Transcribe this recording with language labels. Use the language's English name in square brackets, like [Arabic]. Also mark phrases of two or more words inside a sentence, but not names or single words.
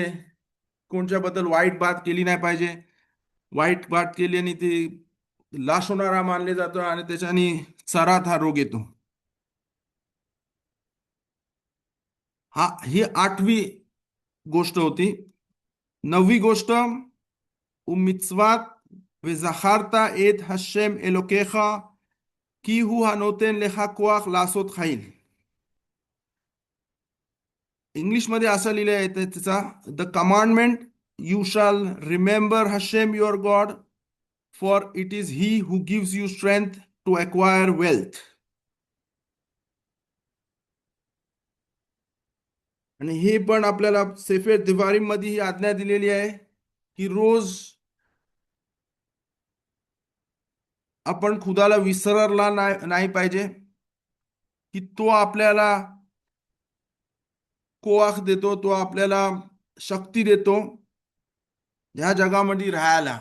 [Marathi] कोणच्याबद्दल वाईट बात केली नाही पाहिजे. वाईट बात केली आणि ती लाश होणारा मानले जातो, आणि त्याच्याने चरात हा रोग येतो. ही 8वी गोष्ट होती. 9वी गोष्ट, [Hebrew] उमित्वात וזכרת את השם אלוקיך כי הוא הנותן לך כוח לעשות חיל. [Marathi] इंग्लिश मध्ये असं लिहिलं आहे त्याचा, [English] The commandment, you shall remember Hashem your God, for it is He who gives you strength to acquire wealth. [Marathi] आणि हे पण आपल्याला [Hebrew] ספר דברים [Marathi] मध्ये ही आज्ञा दिलेली आहे की रोज आपण खुदाला विसरला नाही पाहिजे, की तो आपल्याला कोआख देतो, तो आपल्याला शक्ती देतो ह्या जगामध्ये राहायला.